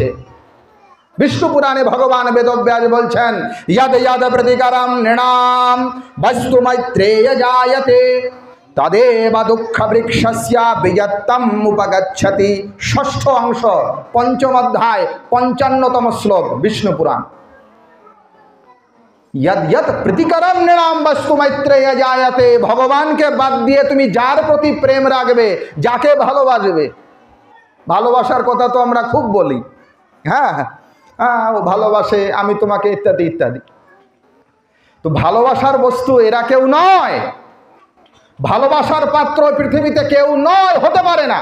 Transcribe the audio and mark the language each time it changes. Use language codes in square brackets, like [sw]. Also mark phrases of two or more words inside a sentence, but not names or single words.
[bn] বিষ্ণু পুরাণে ভগবান বেদব্যাস বলছেন, [sa] যদ যদ প্রতিকারম নৃণাম বস্তু মৈত্রেয় জায়তে তদেব দুঃখ বৃক্ষস্য বিযত্তম উপগচ্ছতি। [bn] ষষ্ঠ অংশ, পঞ্চম অধ্যায়, 55তম শ্লোক, বিষ্ণু পুরাণ। [sa] यद यद प्रतिकरम नृणाम वस्तु मैत्रेय जायते। [bn] ভগবানকে বাদ দিয়ে তুমি যার প্রতি প্রেম রাখবে, যাকে ভালোবাসবে, ভালোবাসার কথা তো আমরা খুব বলি, হ্যাঁ হ্যাঁ, ও ভালোবাসে, আমি তোমাকে, ইত্যাদি ইত্যাদি। তো ভালোবাসার বস্তু এরা কেউ নয়, ভালোবাসার পাত্র পৃথিবীতে কেউ নয়, হতে পারে না।